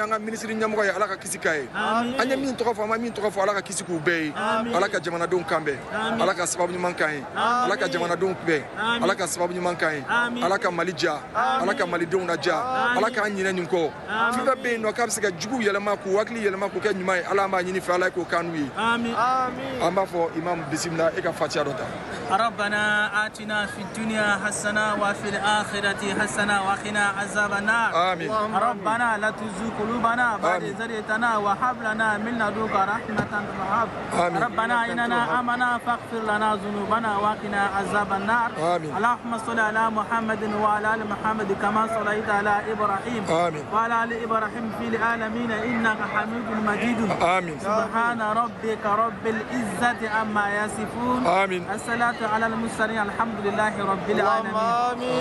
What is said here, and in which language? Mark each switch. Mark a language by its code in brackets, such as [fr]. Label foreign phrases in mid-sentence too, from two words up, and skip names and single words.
[bm] an ka ministre ɲɛmɔgɔ ye ala ka kisi k'a ye an ye min tɔgɔ fɔ an ma min tɔgɔ fɔ ala ka kisi k'u bɛɛ ye ala ka jamanadenw kanbɛn ala ka sababu ɲuman k'an ye ala ka jamanadenw kunbɛn ala ka sababu ɲuman k'an ye ala ka mali ja ala ka malidenw ladiya ala k'an ɲinɛ nin kɔ fɛn fɛn bɛ yen nɔ k'a bɛ se ka juguw yɛlɛma k'u hakili yɛlɛma k'u kɛ ɲuman ye ala an b'a ɲini fɛ ala ye k'o k'an n'u ye an b'a fɔ imam bisimila e ka fatiha dɔ ta [ar] ربنا آتنا في الدنيا حسنة وفي الآخرة حسنة وقنا عذاب النار آمين ربنا لا تزغ قلوبنا بعد إذ هديتنا وهب لنا من لدنك رحمة وهب ربنا إننا آمنا فاغفر لنا ذنوبنا وقنا عذاب النار اللهم صل على محمد وعلى آل محمد كما صليت على إبراهيم وعلى آل إبراهيم في العالمين إنك حميد مجيد سبحان ربك رب العزة عما يصفون الصلاة على المرسلين الحمد لله رب العالمين